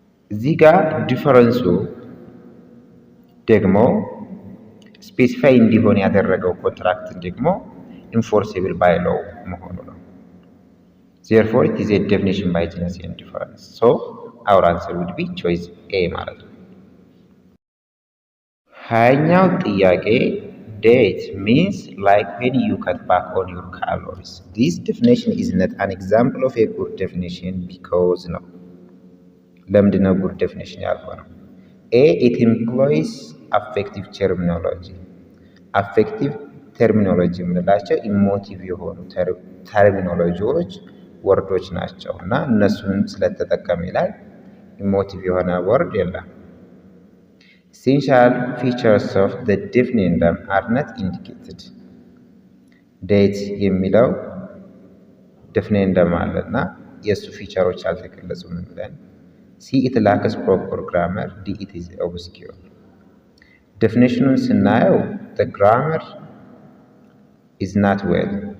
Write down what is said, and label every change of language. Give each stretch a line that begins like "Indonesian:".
Amharic: እዚህ ጋር ዲፈረንሱ ደግሞ ስፔሲፋይ እንዲሆን ያደረገው ኮንትራክትን ደግሞ ኢንፎርሴብል ባይ ሎው መሆኑ ነው።
English: ዜርፎር ኢት ኢዝ ኤ ዴፊኒሽን ባይ ጂነስ ኤንድ ዲፈረንስ ሶ አወር አንሰር ውድ ቢ ቾይስ ኤ
Amharic: ማለት ነው። 20ኛው ጥያቄ
English: date means like when you cut back on your calories. This definition is not an example of a good definition because no.
Amharic: ለምንድን ነው
English: good definition
Amharic: ያልሆነው?
English: A it employs affective terminology.
Amharic: affective terminology የምንላቸው ኢሞቲቭ የሆኑ ተርሚኖሎጂዎች ወርዶች ናቸው እና እነሱን ስለተጠቀመ ይላል ኢሞቲቭ የሆነ ወርድ የለም።
English: Essential features of the definendum are not indicated. Date
Amharic: የሚለው
English: definendum
Amharic: አለና የሱ ፊቸሮች አልተገለጹም ብለን
English: C it lacks proper grammar D it is obscure።
Amharic: definitionን ስናየው
English: the grammar is not well.